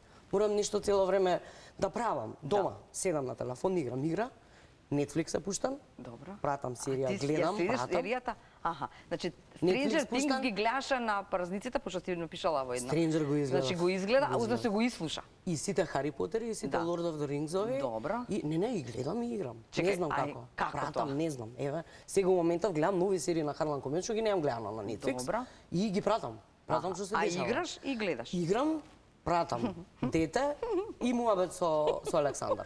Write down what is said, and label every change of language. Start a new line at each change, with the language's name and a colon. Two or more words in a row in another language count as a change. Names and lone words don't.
Macedonian: Морам нешто цело време да правам. Дома, седам на телефон, играм игра, Netflix се пуштам, Добро. пратам серија, Ти гледам, следиш пратам. серијата? Аха. Значи, Netflix Stranger Things пуштам. ги гледаше на празниците, пошто си напишала во едно. Stranger го изгледав. Значи го изгледа, а да се го ислуша. И сите Хари Потери, и сите Да. Lord of the Rings-ови. Добро. И не, и гледам и играм. Чекај, не знам ај, како. како Пратам, тоа? не знам. Еве, сега во моментов гледам нови серии на Харлан Комен, што ги немам гледано на Netflix. Добро. И ги пратам. Пратам што се А дешава. играш и гледаш. Играм, пратам. Дете и муабет со Александар.